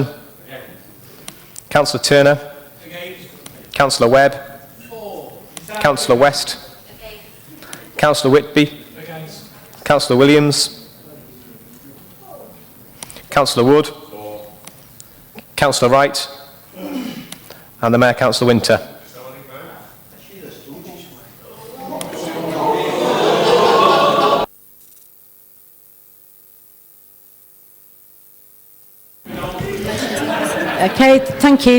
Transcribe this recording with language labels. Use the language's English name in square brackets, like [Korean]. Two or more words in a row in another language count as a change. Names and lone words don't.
[English] Councillor Turner. Councillor Webb. Councillor West. Councillor Whitby. Councillor Williams. Councillor Wood. Councillor Wright. And the Mayor, Councillor Winter. Okay, thank you.